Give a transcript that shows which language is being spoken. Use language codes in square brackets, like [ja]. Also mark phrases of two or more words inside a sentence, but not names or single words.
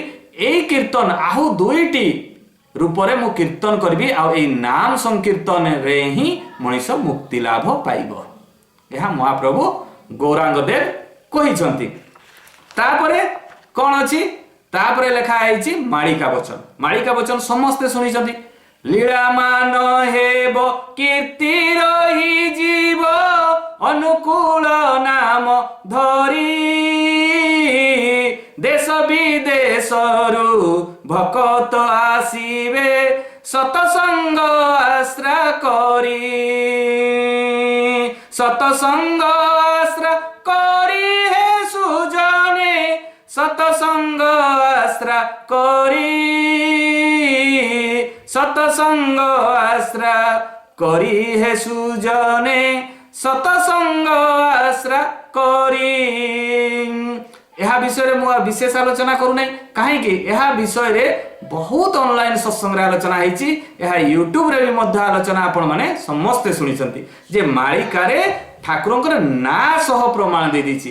[or] ଏଇ କୀର୍ତ୍ତନ ଆହୁ 2ଟି ରୂପରେ ମୁଁ କୀର୍ତ୍ତନ କରିବି ଆଉ ଏଇ ନାମ ସଂକୀର୍ତ୍ତନରେ ହିଁ ମଣିଷ ମୁକ୍ତି ଲାଭ ପାଇବ। ଏହା ମହାପ୍ରଭୁ ଗୌରାଙ୍ଗ ଦେବ କହିଛନ୍ତି। ତାପରେ କ'ଣ ଅଛି? ତାପରେ ଲେଖା ହେଇଛି ମାଳିକା ବଚନ। ମାଳିକା ବଚନ ସମସ୍ତେ ଶୁଣିଛନ୍ତି। ଲୀଳାମାନ ହେବ କୀର୍ତ୍ତି ରହି ଜୀବ ଅନୁକୂଳ ନାମ ଧରି ଦେଶ ବିଦେଶରୁ ଭକତ ଆସିବେ ସତସଙ୍ଗ ଆଶ୍ରା କରି ସତସଙ୍ଗ ଆଶ୍ରା କରି ହେ ସୁଜନେ ସତସଙ୍ଗ ଆଶ୍ରା କରି ସତସଙ୍ଗ ଆଶ୍ରା କରି ହେ ସୁଜନେ ସତସଙ୍ଗ ଆଶ୍ରା କରି। ଏହା ବିଷୟରେ ମୁଁ ବିଶେଷ ଆଲୋଚନା କରୁନାହିଁ କାହିଁକି ଏହା ବିଷୟରେ ବହୁତ ଅନଲାଇନ ସତ୍ସଙ୍ଗରେ ଆଲୋଚନା ହେଇଛି। ଏହା ୟୁଟ୍ୟୁବରେ ବି ମଧ୍ୟ ଆଲୋଚନା ଆପଣମାନେ ସମସ୍ତେ ଶୁଣିଛନ୍ତି ଯେ ମାଳିକାରେ ଠାକୁରଙ୍କର ନାଁ ସହ ପ୍ରମାଣ ଦେଇଛି।